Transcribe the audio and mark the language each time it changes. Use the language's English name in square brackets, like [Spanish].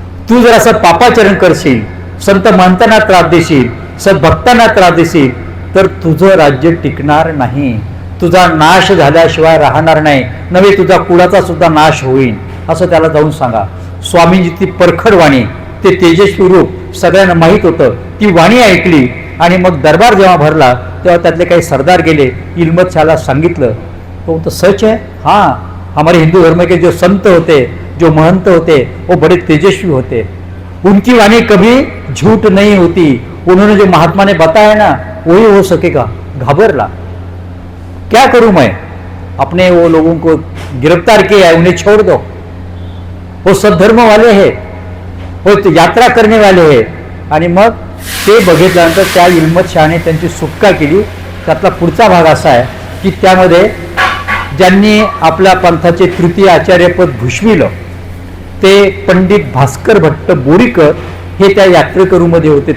[Marathi] तू जर असं पापाचरण करशील, संत म्हणताना त्रास देशील, सद्भक्तांना त्रास देशील, तर तुझं राज्य टिकणार नाही, तुझा नाश झाल्याशिवाय राहणार नाही, नव्हे तुझा कुळाचा सुद्धा नाश होईल, असं त्याला जाऊन सांगा. स्वामींची ती परखड वाणी, ते तेजस्वी रूप सगळ्यांना माहीत होतं. ती वाणी ऐकली आणि मग दरबार जेव्हा भरला तेव्हा त्यातले काही सरदार गेले, इल्मत शाहला सांगितलं. [Hindi] तो तो सच है, हाँ हमारे हिंदू धर्म के जो संत होते, जो महंत होते, वो बड़े तेजस्वी होते, उनकी वाणी कभी झूठ नहीं होती, उन्होंने जो महात्मा ने बताया ना वही हो सकेगा. [Marathi] घबरला. [Hindi] क्या करूं मैं, अपने वो लोगों को गिरफ्तार किया है, उन्हें छोड़ दो, वो सद्धर्म वाले हैं, वो यात्रा करने वाले हैं. [Marathi] आणि मग ते बघितल्यानंतर त्या इल्मत शहाने त्यांची सुटका केली. त्यातला पुढचा भाग असा आहे की त्यामध्ये ज्यांनी आपल्या पंथाचे तृतीय आचार्यपद भूषविलं ते पंडित भास्कर भट्ट बोरीकर हे त्या यात्रेकरूमध्ये होते.